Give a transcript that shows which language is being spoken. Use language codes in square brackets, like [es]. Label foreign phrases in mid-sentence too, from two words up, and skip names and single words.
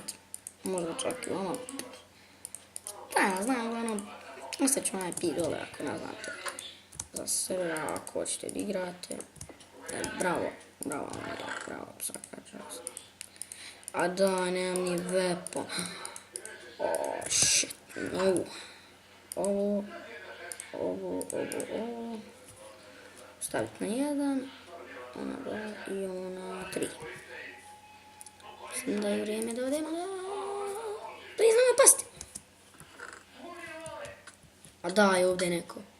[bs] Možda čak i ono. Da, ja znam, uglavnom. Ostavit ću onaj pi dole ako ne znate. Za sebe, ako hoćete da igrate. Bravo, svaka čast. A da, nemam ni weapon. [en] Oh, shit, no. [bs] Ovo. Staviti na 1, ona 2 i ona 3. Mislim da je vrijeme da odemo da iznamo pasti. A da, je ovdje neko.